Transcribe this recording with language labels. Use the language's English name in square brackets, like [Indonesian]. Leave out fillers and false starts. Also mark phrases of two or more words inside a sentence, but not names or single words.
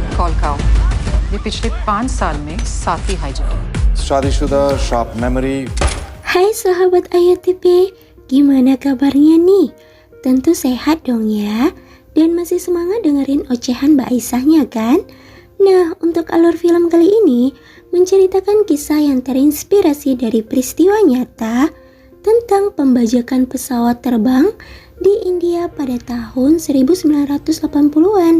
[Hindi] Falcao. ये पिछले 5 साल में 7 ही हाईजैक. शादीशुदा, [English] sharp memory. [Indonesian] Hai sahabat Ayo TV, gimana kabarnya nih? Tentu sehat dong ya, dan masih semangat dengerin ocehan Mbak Aisyahnya kan? Nah, untuk alur film kali ini menceritakan kisah yang terinspirasi dari peristiwa nyata tentang pembajakan pesawat terbang di India pada tahun 1980-an.